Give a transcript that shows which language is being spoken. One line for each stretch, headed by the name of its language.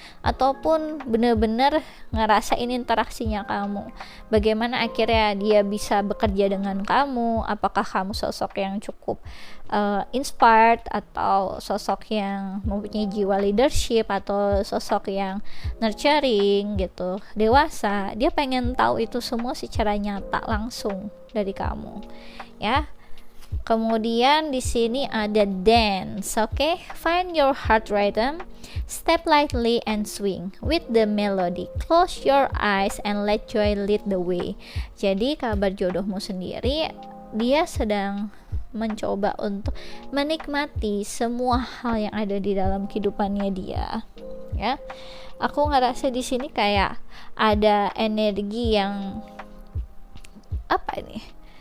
Indonesian: ataupun benar-benar ngerasain interaksinya kamu, bagaimana akhirnya dia bisa bekerja dengan kamu, apakah kamu sosok yang cukup inspired atau sosok yang mempunyai jiwa leadership atau sosok yang nurturing gitu, dewasa. Dia pengen tahu itu semua secara nyata langsung dari kamu ya. Kemudian di sini ada dance, oke?
English: Find your heart rhythm, step lightly and swing with the melody. Close your eyes and let joy lead the way.
Indonesian: Jadi kabar jodohmu sendiri, dia sedang mencoba untuk menikmati semua hal yang ada di dalam kehidupannya dia, ya. Aku ngerasa di sini kayak ada energi yang apa ini?